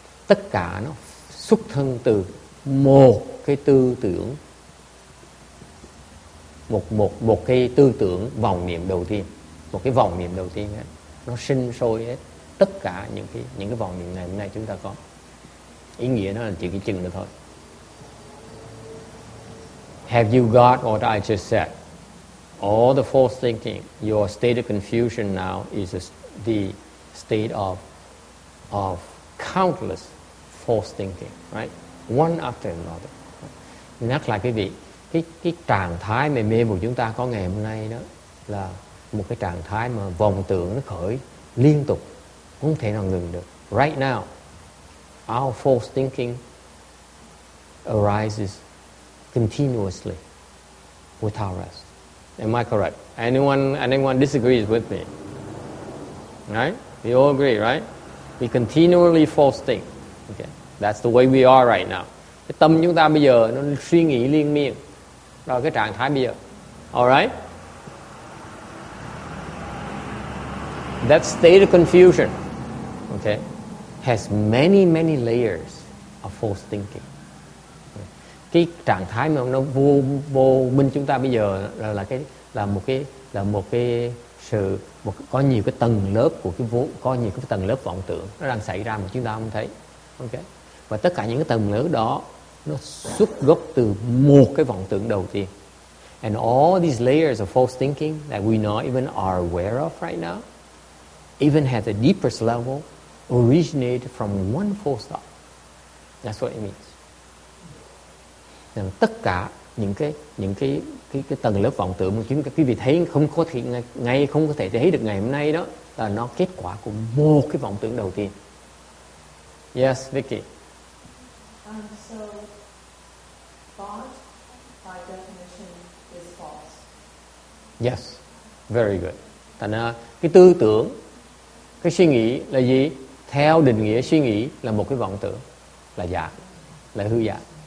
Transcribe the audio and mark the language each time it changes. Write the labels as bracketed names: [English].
[Vietnamese] Tất cả nó xuất thân từ một cái tư tưởng, một cái tư tưởng vòng niệm đầu tiên, một cái vòng niệm đầu tiên ấy, nó sinh sôi hết tất cả những cái vòng niệm này hôm nay chúng ta có. Ý nghĩa nó là chỉ cái chừng đó thôi. [English] Have you got what I just said? All the false thinking, your state of confusion now is the state of countless false thinking, right? One after another. [Vietnamese] Nhắc lại quý vị, cái trạng thái mê của chúng ta có ngày hôm nay đó là một cái trạng thái mà vòng tưởng nó khởi liên tục, không thể nào ngừng được. [English] Right now, our false thinking arises continuously without rest. Am I correct? Anyone disagrees with me? Right? We all agree, right? We continually false think. Okay. That's the way we are right now. [Vietnamese] Cái tâm chúng ta bây giờ nó suy nghĩ liên miên. Đó là cái trạng thái bây giờ. [English] Alright? That state of confusion, okay, has many layers of false thinking. [Vietnamese] cái trạng thái mà nó vô minh chúng ta bây giờ là một cái sự có nhiều cái tầng lớp của có nhiều cái tầng lớp vọng tưởng nó đang xảy ra mà chúng ta không thấy. Ok, và tất cả những cái tầng lớp đó nó xuất gốc từ một cái vọng tưởng đầu tiên. [English] And all these layers of false thinking that we not even are aware of right now, even at the deepest level, originated from one false thought. That's what it means. [Vietnamese] Nên tất cả những cái tầng lớp vọng tưởng mà quý vị thấy không có thể thấy được ngày hôm nay đó là nó kết quả của một cái vọng tưởng đầu tiên. [English] Yes, Vicky. So thought by definition is false. Yes, very good. [Vietnamese] Thành ra cái tư tưởng, cái suy nghĩ là gì? Theo định nghĩa suy nghĩ là một cái vọng tưởng, là giả, là hư giả.